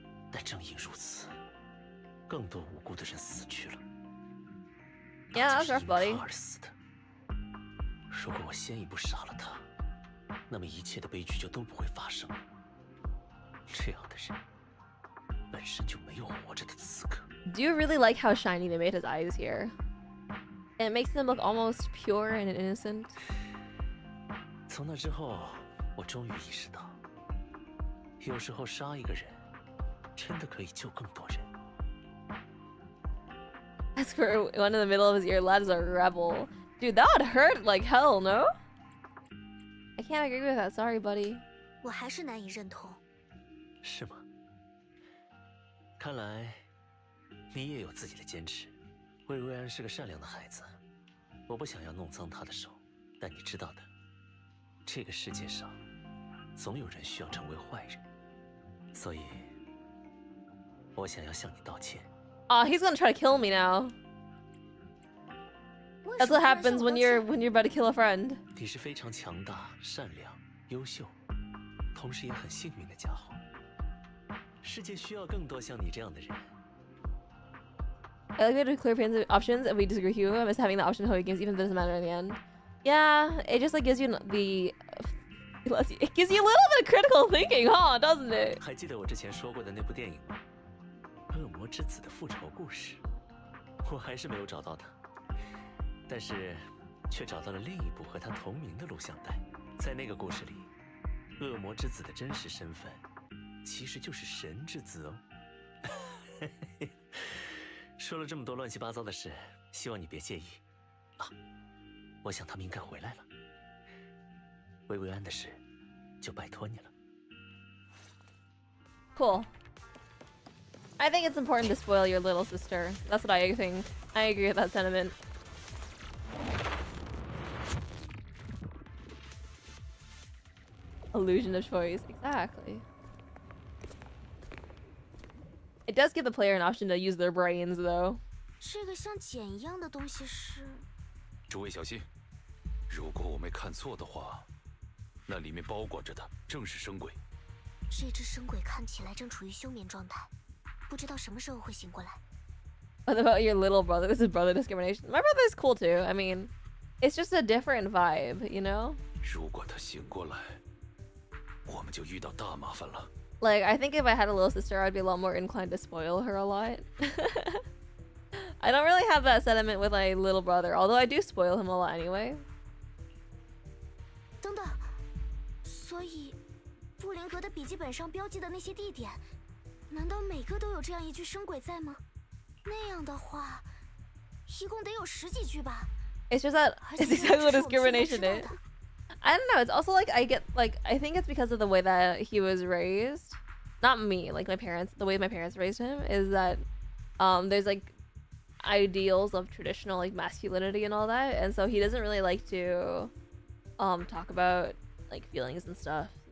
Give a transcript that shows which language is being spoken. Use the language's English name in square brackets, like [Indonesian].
[Chinese] 但正因如此，更多无辜的人死去了。 [English] Yeah, that's rough, buddy. [Chinese] 他而死的。如果我先一步杀了他，那么一切的悲剧就都不会发生了。这样的人本身就没有活着的资格。 [English] Do you really like how shiny they made his eyes here? It makes them look almost pure and innocent. [Chinese] 从那之后，我终于意识到，有时候杀一个人，真的可以救更多人。 [English] As for one in the middle of his ear, lad is a rebel. Dude, that would hurt like hell, no? I can't agree with that. Sorry, buddy. [Chinese] 我还是难以认同。是吗？看来你也有自己的坚持。薇薇安是个善良的孩子，我不想要弄脏她的手。但你知道的，这个世界上总有人需要成为坏人，所以我想要向你道歉。 [English] Oh, he's gonna try to kill me now. That's what happens when you're about to kill a friend. [Chinese] 你是非常强大、善良、优秀，同时也很幸运的家伙。世界需要更多像你这样的人。 [English] I like we have clear options if we disagree with Hugo. I miss having the option how he gives even though it doesn't matter in the end. Yeah, it just like gives you the it gives you a little bit of critical thinking, huh? Doesn't it? [Chinese] 还记得我之前说过的那部电影吗？恶魔之子的复仇故事。我还是没有找到他，但是却找到了另一部和他同名的录像带。在那个故事里，恶魔之子的真实身份。其实就是神之子哦。说了这么多乱七八糟的事，希望你别介意。啊，我想他们应该回来了。薇薇安的事，就拜托你了。 [English] Cool. I think it's important to spoil your little sister. That's what I think. I agree with that sentiment. Illusion of choice. Exactly. It does give the player an option to use their brains, though. [Chinese] 这个像茧一样的东西是…… 诸位小心，如果我没看错的话，那里面包裹着的正是生鬼。这只生鬼看起来正处于休眠状态，不知道什么时候会醒过来。 [English] What about your little brother? This is brother discrimination. My brother's cool too. I mean, it's just a different vibe, you know? [Chinese] 如果他醒过来，我们就遇到大麻烦了。 [English] Like, I think if I had a little sister, I'd be a lot more inclined to spoil her a lot. I don't really have that sentiment with my little brother, although I do spoil him a lot anyway. [Chinese] 等等，所以布林格的笔记本上标记的那些地点，难道每个都有这样一具生鬼在吗？那样的话，一共得有10几具吧。 [English] It's just that it's exactly what discrimination is. I don't know. It's also like I think it's because of the way that he was raised. Not me, like my parents. The way my parents raised him is that there's like ideals of traditional like masculinity and all that, and so he doesn't really like to talk about like feelings and stuff.